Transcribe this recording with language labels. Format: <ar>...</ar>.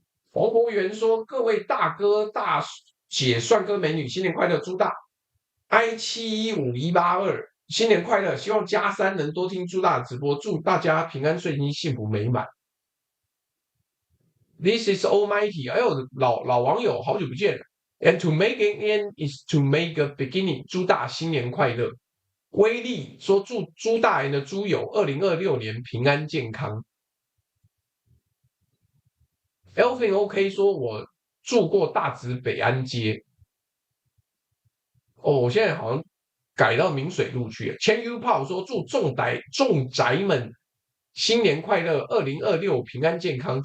<zh>黄博元说：“各位大哥大姐、帅哥美女，新年快乐！朱大 I715182，新年快乐！希望+3能多听朱大的直播，祝大家平安顺心、幸福美满。”</zh> <en>This is Almighty，</en> <zh>哎呦，老网友，好久不见了。</zh> <en>And to make an end is to make a beginning。</en> <zh>朱大新年快乐！威力说祝朱大人的猪友2026年平安健康。 Elvin OK 说，我住过大直北安街。哦，我现在好像改到明水路去了。千 U 炮说祝众宅们新年快乐，2026平安健康。</zh>